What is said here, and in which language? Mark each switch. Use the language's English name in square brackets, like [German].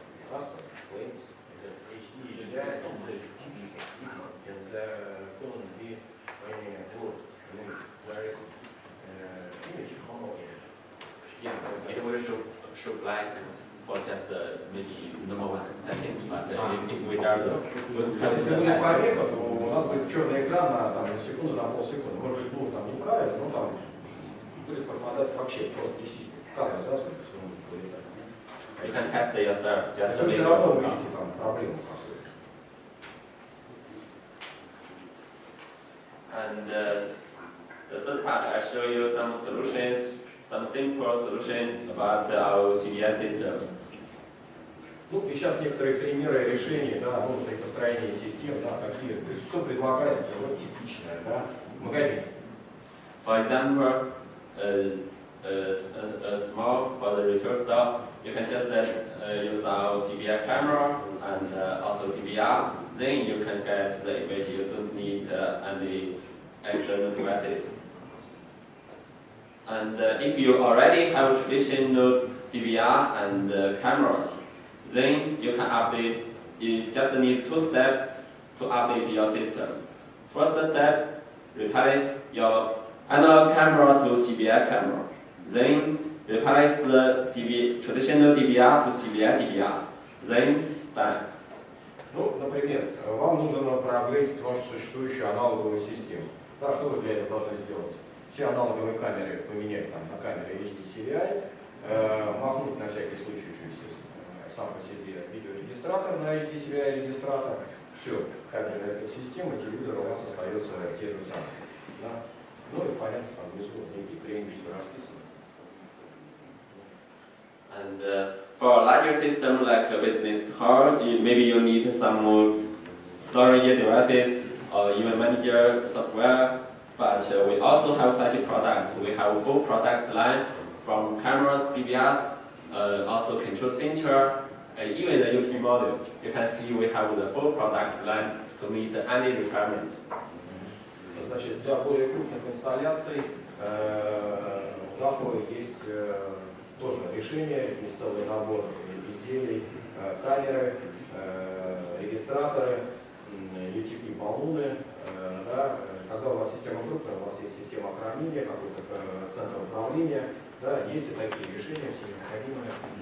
[English] Просто claims that HD-SDI is a digital signal and there couldn't be any word image. There is image, mono image. Yeah, it will show black for just maybe no more seconds, but if we are [Russian] Если будет помеха, то у нас будет черный экран на там, секунду, на полсекунды. Может быть, ну, там неправильно, но там будет пропадать вообще просто частично. Камера, да, сколько секунд вылетает. [English] you can test it yourself, just [Russian] Вы все равно увидите там проблему какую-то. [English] And the third part, I show you some solutions, some simple solutions about our CVI system. [Russian] Ну и сейчас некоторые примеры решений, да, ну, при построении систем, да, какие, то есть что предлагается, вот типичное, да, магазин. [English] For example, a small for the retail store, you can just use our CVI camera and also DVR. Then you can get the image. You don't need any external devices. And if you already have traditional DVR and cameras, then you can update. You just need 2 steps to update your system. First step, replace your analog camera to CVI camera. Then replace the traditional DVR to CVI DVR. Then done. [Russian] Ну, например, вам нужно проапгрейдить вашу существующую аналоговую систему. Да, что вы для этого должны сделать? Все аналоговые камеры поменять там, на камеры HD-CVI, махнуть на всякий случай еще, естественно, сам по себе видеорегистратор на HD-CVI регистратор. Все, камеры этой системы, телевизор у вас остается те же самые. Да? Ну и понятно, что там внизу некие преимущества расписаны. [English] And for a larger system like a business hall, maybe you need some more storage devices or even manager software. But we also have such products. We have a full product line from cameras, DVRs, also control center, even the USB module. You can see we have the full product line to meet any requirement. [Russian] Значит, для более крупных инсталляций у Dahua есть тоже решение, есть целый набор изделий, камеры, регистраторы, UTP баллоны. Да, когда у вас система крупная, у вас есть система хранения, какой-то центр управления, да, есть и такие решения, все необходимые.